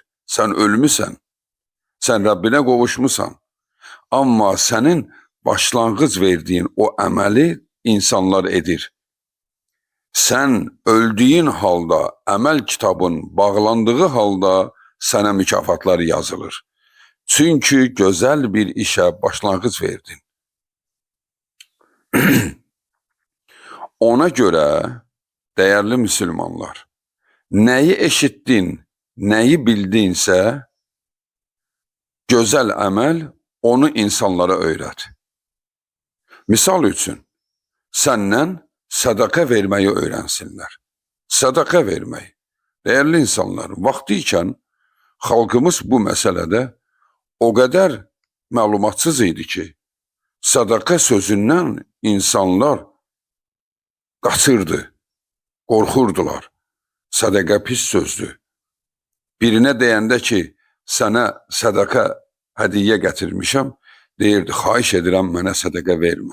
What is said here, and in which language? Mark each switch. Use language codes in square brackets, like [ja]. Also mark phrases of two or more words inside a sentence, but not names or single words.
[az] Sən ölmüsən, sən Rəbbinə qovuşmusan. Amma sənin başlanğıc verdiyin o əməli insanlar edir. Sən öldüyün halda, əməl kitabın bağlandığı halda sənə mükafatlar yazılır. [tr] Çünkü güzel bir işe başlangıç verdin. Ona göre değerli Müslümanlar, neyi eşittin, neyi bildinse, güzel amel onu insanlara öğret. [az] Misal üçün, [tr] senden sadaka vermeyi öğrensinler. Sadaka vermeyi. Değerli insanlar, vaxtıyken halkımız bu meselede [az] o qədər məlumatsız idi ki, sadaka sözündən insanlar qaçırdı, qorxurdular. Sadaka pis sözdür. Birinə deyəndə ki, sənə sadaka hədiyyə gətirmişəm, deyirdi, xahiş edirəm, mənə sadaka vermə.